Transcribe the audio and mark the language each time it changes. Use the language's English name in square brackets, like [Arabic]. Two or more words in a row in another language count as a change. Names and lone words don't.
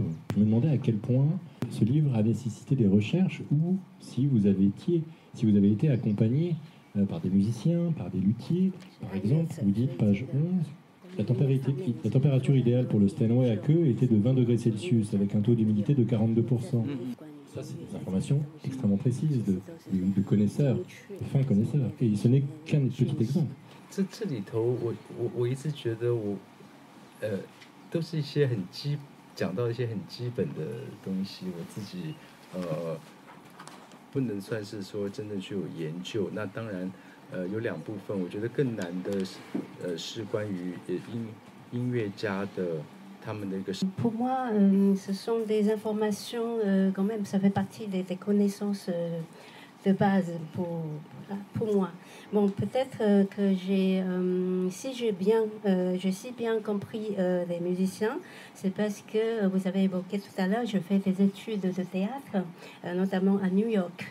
[French] Je me demandais à quel point ce livre a nécessité des recherches ou si vous avez été accompagné par des musiciens, par des luthiers. Par exemple, vous dites, page 11, la température idéale pour le Steinway à queue était de 20 degrés Celsius avec un taux d'humidité de 42%. Ça, c'est des informations extrêmement précises de connaisseurs, de fins connaisseurs. Et ce n'est qu'un petit exemple. [Chinese] 这里头我一直觉得都是一些讲到一些很基本的东西，我自己不能算是说真的去有研究。那当然有两部分，我觉得更难的是关于音乐家的他们的一个。 [French] Pour moi, ce sont des informations quand même, ça fait partie des connaissances de base pour moi. Bon, peut-être que si j'ai bien compris les musiciens, c'est parce que vous avez évoqué tout à l'heure, je fais des études de théâtre, notamment à New York.